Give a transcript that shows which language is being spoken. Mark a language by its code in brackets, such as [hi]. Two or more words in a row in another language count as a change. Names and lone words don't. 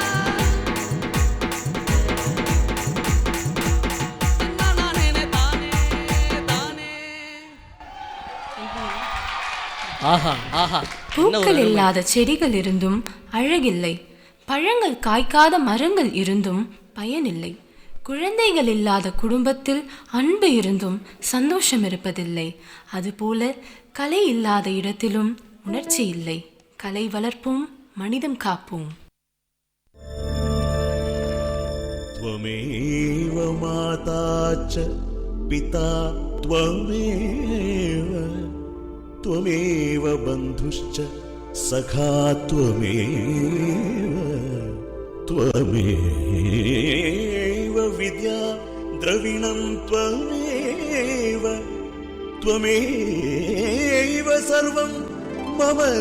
[ta] பூக்கள் இல்லாத செடிகள் இருந்தும் அழகில்லை, பழங்கள் காய்க்காத மரங்கள் இருந்தும் பயனில்லை, குழந்தைகள் இல்லாத குடும்பத்தில் அன்பு இருந்தும் சந்தோஷம் இருப்பதில்லை. அதுபோல கலை இல்லாத இடத்திலும் உணர்ச்சி இல்லை. கலை வளர்ப்போம், மனிதம் காப்போம். [sa] त्वमेव माता च पिता त्वमेव बन्धुश्च सखा त्वमेव विद्या द्रविणं त्वमेव सर्वं मम